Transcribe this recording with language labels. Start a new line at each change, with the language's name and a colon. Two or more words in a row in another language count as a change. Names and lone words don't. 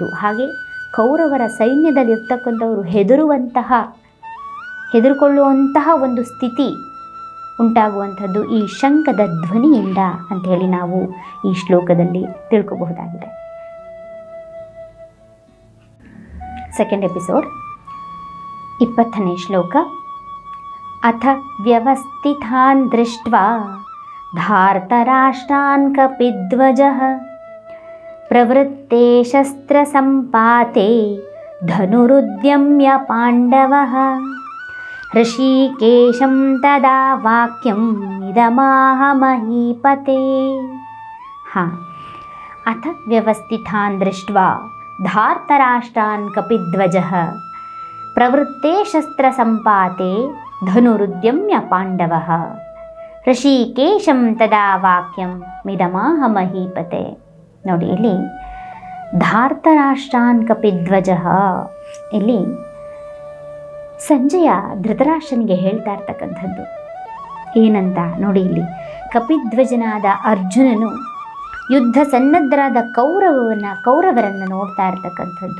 Kannada: ಹಾಗೆ ಕೌರವರ ಸೈನ್ಯದಲ್ಲಿರ್ತಕ್ಕಂಥವರು ಹೆದರುಕೊಳ್ಳುವಂತಹ ಒಂದು ಸ್ಥಿತಿ ಉಂಟಾಗುವಂಥದ್ದು ಈ ಶಂಖದ ಧ್ವನಿಯಿಂದ ಅಂಥೇಳಿ ನಾವು ಈ ಶ್ಲೋಕದಲ್ಲಿ ತಿಳ್ಕೋಬಹುದಾಗಿದೆ.
English: second episode
Kannada: 20ನೇ ಶ್ಲೋಕ.
Sanskrit: ಅಥ ವ್ಯವಸ್ಥಿತಾನ್ ದೃಷ್ಟ್ವಾ ಧಾರ್ತರಾಷ್ಟ್ರಾನ್ ಕಪಿಧ್ವಜಃ ಪ್ರವೃತ್ತೆ ಶಸ್ತ್ರಸಂಪಾತೆ ಧನುರುದ್ಯಮ್ಯ ಪಾಂಡವಃ ಹೃಷೀಕೇಶಂ ತದಾ ವಾಕ್ಯಂ ಇದಮಾಹ ಮಹೀಪತೆ. ಅಥ ವ್ಯವಸ್ಥಿತಾನ್ ದೃಷ್ಟ್ವಾ ಧಾರ್ತರಾಷ್ಟ್ರಾನ್ ಕಪಿಧ್ವಜಃ ಪ್ರವೃತ್ತೆ ಶಸ್ತ್ರಸಂಪಾತೆ ಧನುರುದ್ಯಮ್ಯ ಪಾಂಡವಃ ಹೃಷೀಕೇಶಂ ತದಾ ವಾಕ್ಯಂ ಮಿದಮಾಹ ಮಹೀಪತೆ.
Kannada: ನೋಡಿ, ಇಲ್ಲಿ
Sanskrit: ಧಾರ್ತರಾಷ್ಟ್ರಾನ್ ಕಪಿಧ್ವಜಃ,
Kannada: ಇಲ್ಲಿ ಸಂಜಯ ಧೃತರಾಷ್ಟ್ರನಿಗೆ ಹೇಳ್ತಾ ಇರ್ತಕ್ಕಂಥದ್ದು ಏನಂತ ನೋಡಿ. ಇಲ್ಲಿ ಕಪಿಧ್ವಜನಾದ ಅರ್ಜುನನು ಯುದ್ಧ ಸನ್ನದ್ಧರಾದ ಕೌರವರನ್ನು ನೋಡ್ತಾ ಇರ್ತಕ್ಕಂಥದ್ದು.